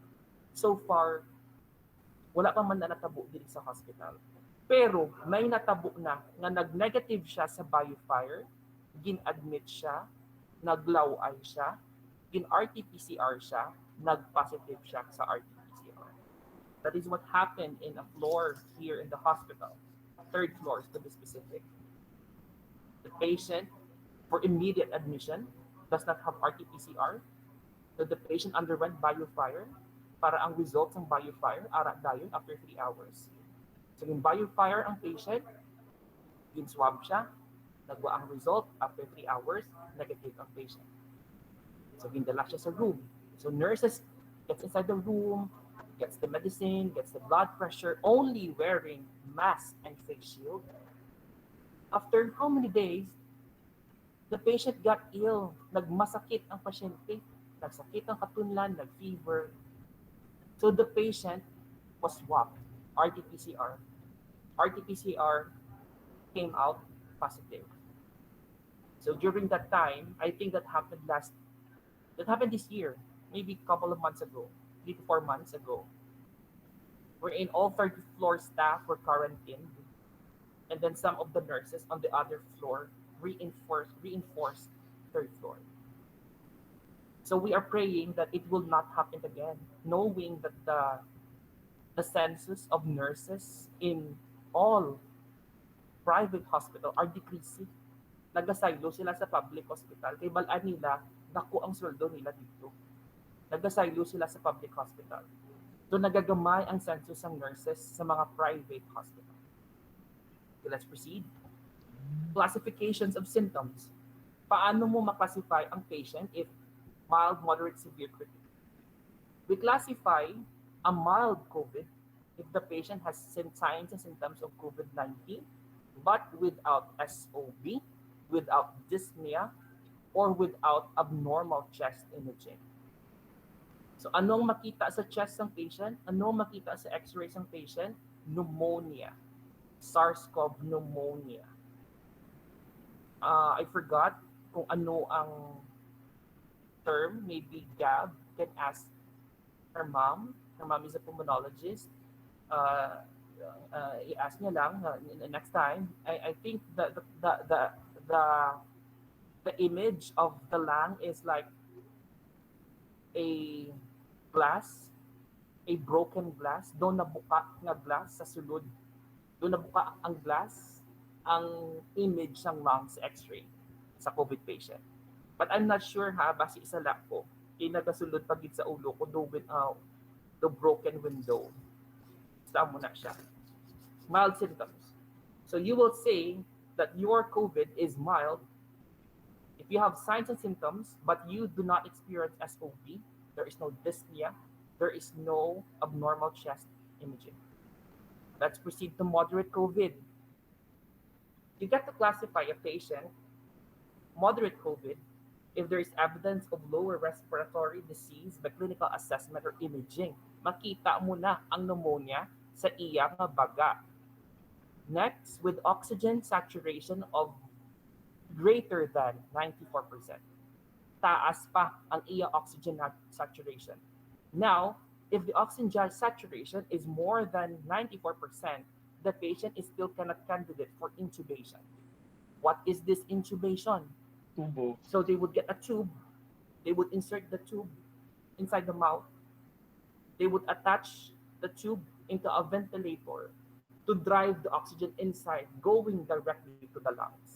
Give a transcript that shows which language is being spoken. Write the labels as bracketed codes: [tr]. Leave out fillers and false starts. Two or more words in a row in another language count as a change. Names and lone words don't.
[en] So far, [hil] wala pa man na natabo dito sa hospital. Pero may natabo na nga nag-negative siya sa biofire, gin-admit siya, naglaway siya, gin-RT-PCR siya, nag-positive siya sa RT-PCR. [en] That is what happened in a floor here in the hospital, 3rd floor to be specific. The patient, for immediate admission, does not have RT-PCR. So the patient underwent biofire [hil] para ang results ng biofire ara dayon [en] after 3 hours. [hil] So yung biofire ang patient, gin-swab siya, nagwa ang result [en] after 3 hours, [hil] negative ang patient. So gindala siya sa room. [en] So nurses gets inside the room, gets the medicine, gets the blood pressure, only wearing mask and face shield. After how many days, the patient got ill. [hil] Nagmasakit ang pasyente. Nagsakit ang katunlan, nag-fever. [en] So the patient was swabbed, RT-PCR. RT-PCR came out positive. So during that time, I think that happened this year, maybe a couple of months ago, 3 to 4 months ago, wherein all 30 floor staff were quarantined, and then some of the nurses on the other floor reinforced third floor. So we are praying that it will not happen again, knowing that the census of nurses in all private hospital are decreasing. [hil] Nagasilo sila sa public hospital. Kay balaan nila, naku ang sweldo nila dito. Nagasilo sila sa public hospital. So nagagamay ang census ng nurses sa mga private hospital. [en] Okay, let's proceed. Classifications of symptoms. [hil] Paano mo maklasify ang patient [en] if mild, moderate, severe, critical? We classify a mild COVID if the patient has signs and symptoms of COVID-19 but without SOB, without dyspnea, or without abnormal chest imaging. [hil] So anong makita sa chest ng patient? Anong makita sa x-rays ng patient? [en] Pneumonia. SARS-CoV pneumonia. I forgot [hil] kung ano ang term. [en] Maybe Gab can ask her mom. Her mom is a pulmonologist. [hil] I-ask niya lang [en] next time. I think the image of the lung is like a glass, a broken glass. [hil] Doon nabuka nga glass sa sulod. Doon nabuka ang glass, ang image ng lung sa x-ray sa COVID patient. [en] But I'm not sure [hil] ha, basi isa lang ko. Nagasulod pagit sa ulo ko [en] the broken window. [hil] Saan mo na siya. [en] Mild symptoms. So you will say that your COVID is mild if you have signs and symptoms, but you do not experience SOB, there is no dyspnea, there is no abnormal chest imaging. Let's proceed to moderate COVID. You get to classify a patient, moderate COVID, if there is evidence of lower respiratory disease by clinical assessment or imaging. [hil] Makita mo na ang pneumonia sa iya nga baga. [en] Next, with oxygen saturation of greater than 94%. [hil] Taas pa ang iya oxygen saturation. [en] Now, if the oxygen saturation is more than 94%, the patient is still cannot candidate for intubation. What is this intubation? [hil] Tubo. [en] So they would get a tube, they would insert the tube inside the mouth, they would attach the tube into a ventilator to drive the oxygen inside, going directly to the lungs.